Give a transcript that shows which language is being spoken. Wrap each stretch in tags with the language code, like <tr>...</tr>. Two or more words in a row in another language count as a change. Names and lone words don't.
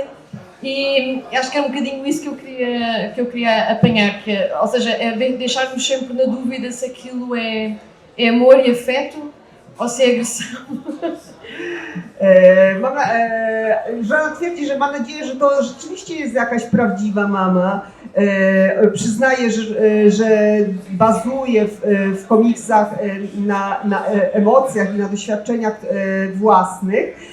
<pt>E acho que é um bocadinho isso que eu queria apanhar, ou seja, é deixar-nos sempre na dúvida se aquilo é amor e afeto ou se é agressão.</pt> <pl>Joanna twierdzi, że ma nadzieję, że to rzeczywiście jest jakaś prawdziwa mama. Przyznaje, że bazuje w komiksach na emocjach i na doświadczeniach własnych.</pl>